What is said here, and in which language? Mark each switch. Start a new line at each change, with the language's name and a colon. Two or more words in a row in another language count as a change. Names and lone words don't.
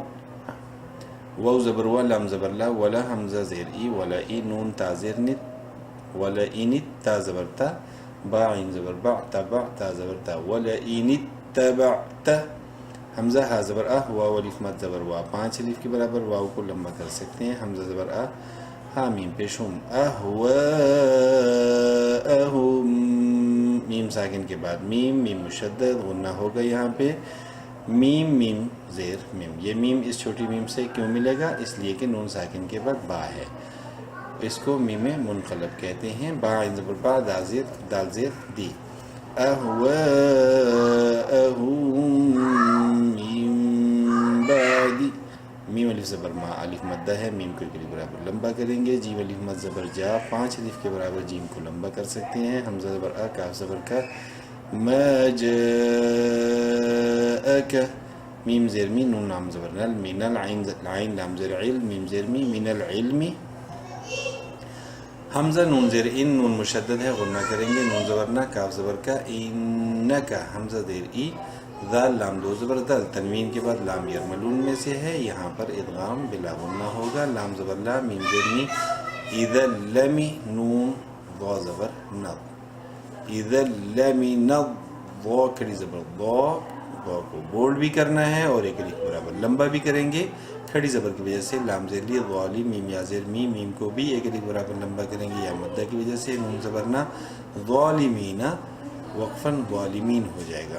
Urdu: واو زبر وا، لام زبر لا، ولا حمزہ زیر ای، ولا ای، نون تا زیر نت، ولا اینت، تا زبر تا، با عین زبر با، تبع، تا زبر تا،
Arabic: ولا اینت تبعت.
Urdu: حمزہ ہا زبر اہ، واو الف مد زبر وا، 5 الف کے برابر واو کو لمبا کر سکتے ہیں. حمزہ زبر اہ، ہا میم پیش ہم، اہواءہم، میم ساکن کے بعد میم، میم مشدد غنہ ہوگا یہاں پہ. میم میم زیر میم، یہ میم اس چھوٹی میم سے کیوں ملے گا؟ اس لیے کہ نون ساکن کے بعد با ہے، اس کو میم منقلب کہتے ہیں. با عین زبر با، دال زیر دی.
Arabic: اہواءہم من بعد،
Urdu: میم الف زبر ما، الف مدہ ہے، میم کو ایک الف برابر لمبا کریں گے. جیم الف مد زبر جا، 5 الف کے برابر جیم کو لمبا کر سکتے ہیں. حمزہ زبر آ، کاف زبر کا،
Arabic: ما جاءک،
Urdu: میم زیر می، نون لام زبر نل،
Arabic: من العین،
Urdu: عین لام زیر علم، میم زیر می،
Arabic: من العلم.
Urdu: حمزہ نون زیر ان، نون مشدد ہے، غنہ کریں گے. نون زبر نا، کاف زبر کا، انکا، حمزہ زیر ای، ذال لام دو زبر دل، تنوین کے بعد لام یرملون میں سے ہے، یہاں پر ادغام بلا غنہ ہوگا. لام زبر لا، میم زیر می، اذا لمی، نون ضا زبر نض، اذا لمی نض، ضا کھڑی زبر ضا، ضا کو بولڈ بھی کرنا ہے اور ایک الف برابر لمبا بھی کریں گے کھڑی زبر کی وجہ سے. لام زیر لی، ضالی، میم یا زیر می، میم کو بھی ایک الف برابر لمبا کریں گے یا مدہ کی وجہ سے. نون زبر نا، ظالمین، وقفاً ظالمین ہو جائے گا.